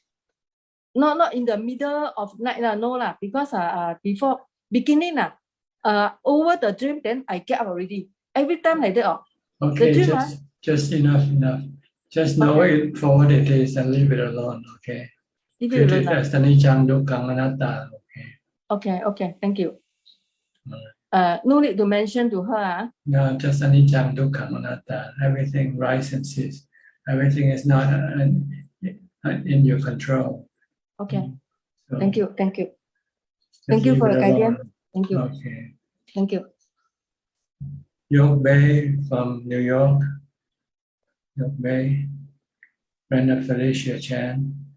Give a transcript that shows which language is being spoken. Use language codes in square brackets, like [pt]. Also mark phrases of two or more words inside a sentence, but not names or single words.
[en] Not in the middle of night, no lah, because before beginning over the dream, then I get up already. Every time like that. Okay, the dream, just enough. Just know it for what it is and leave it alone, okay? Leave it alone. [pi] As anicca, dukkha, anatta, [en] okay? Okay, thank you. No need to mention to her. No, just [pi] anicca, dukkha, anatta. [en] Everything rise and cease. Everything is not in your control. Okay. So Thank you. Thank you for your leave it guidance. alone. Thank you. Okay. Thank you. York Bay from New York. York Bay. Brenda Felicia Chan.